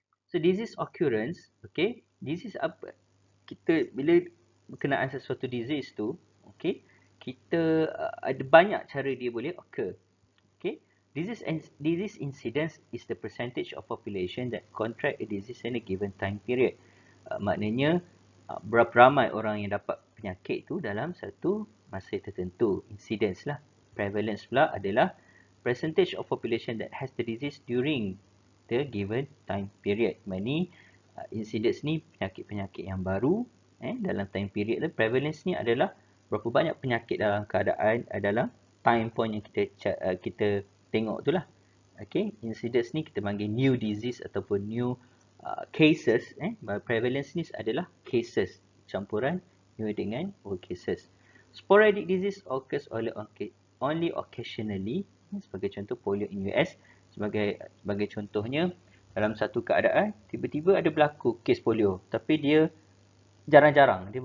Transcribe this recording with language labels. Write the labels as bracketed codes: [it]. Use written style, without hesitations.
[ms] So disease occurrence, disease apa? Kita bila berkenaan sesuatu disease tu, kita ada banyak cara dia boleh occur. [en] Disease incidence is the percentage of population that contract a disease in a given time period. [ms] Maknanya berapa ramai orang yang dapat penyakit tu dalam satu masa tertentu. Incidence lah. [en] Prevalence [ms] pula adalah [en] percentage of population that has the disease during the given time period. [ms] Maknanya incidence ni penyakit-penyakit yang baru dalam time period tu. Prevalence ni adalah berapa banyak penyakit dalam keadaan dalam time point yang kita tengok tu lah. Incidence ni kita panggil [en] new disease [ms] ataupun [en] new cases. [ms] Prevalence ni adalah cases, campuran new dengan old cases. [en] Sporadic disease occurs only occasionally. [ms] Sebagai contoh polio in US. Sebagai contohnya, dalam satu keadaan tiba-tiba ada berlaku kes polio, tapi dia jarang-jarang.